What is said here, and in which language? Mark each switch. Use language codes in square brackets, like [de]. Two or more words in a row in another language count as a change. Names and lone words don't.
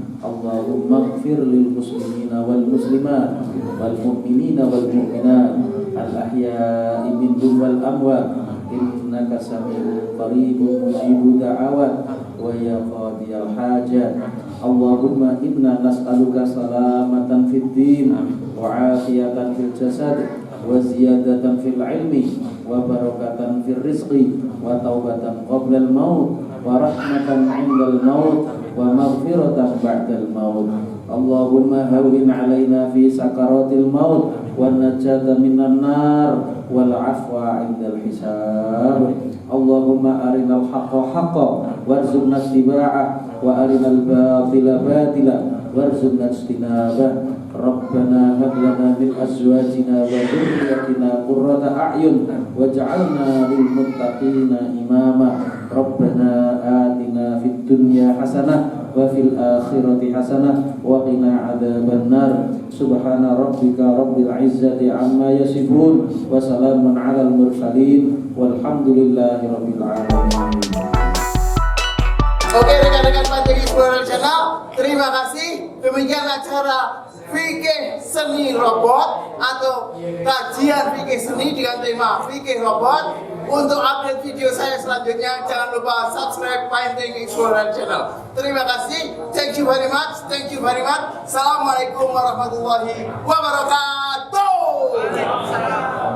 [ar] اللهم اغفر للمسلمين والمسلمات والمؤمنين والمؤمنات الأحياء منهم والأموات إنك سميع قريب مجيب الدعوات ويا قاضي الحاجات. اللهم إنا نسألك سلامة في الدين وعافية في الجسد وزيادة في العلم وبركة في الرزق وتوبة قبل الموت ورحمة عند الموت ومغفرة بعد الموت. اللهم هون علينا في سكرات الموت والنجاة من النار والعفو عند الحساب. اللهم أرنا الحق حقا وارزقنا اتباعه وأرنا الباطل باطلا وارزقنا اجتنابه. ربنا هب لنا من أزواجنا وذرياتنا قرة أعين واجعلنا للمتقين إماما. ربنا آتنا في الدنيا حسنة وفي الآخرة حسنة وقنا عذاب النار. سبحان ربك رب العزة عما يصفون وسلام على المرسلين والحمد لله رب العالمين. [id] Oke rekan-rekan Pantai Explorer Channel, terima kasih. Demikian acara fikih seni robot atau kajian fikih seni dengan tema fikih robot. Untuk update video saya selanjutnya, jangan lupa subscribe Painting Explorer Channel. Terima kasih. [en] Thank you very much. Thank you very much. [ar] السلام عليكم ورحمة الله وبركاته.